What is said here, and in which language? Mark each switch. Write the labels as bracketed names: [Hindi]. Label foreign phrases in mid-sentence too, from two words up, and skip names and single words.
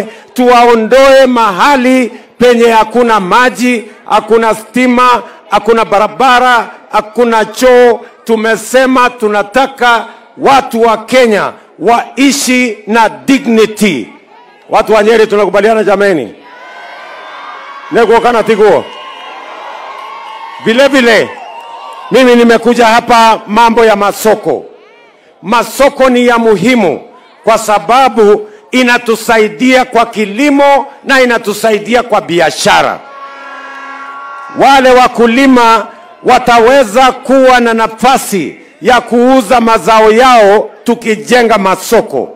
[Swahili] Tuwaondoe mahali penye hakuna maji, hakuna stima, hakuna barabara, hakuna choo. Tumesema tunataka watu wa Kenya waishi na dignity. Watu wa Nyeri tunakubaliana jameni? [Kikuyu] Nego kana tiguo. [Swahili] Vile mimi nimekuja hapa mambo ya masoko. Masoko ni ya muhimu kwa sababu inatusaidia kwa kilimo na inatusaidia kwa biashara. Wale wakulima wataweza kuwa na nafasi ya kuuza mazao yao tukijenga masoko.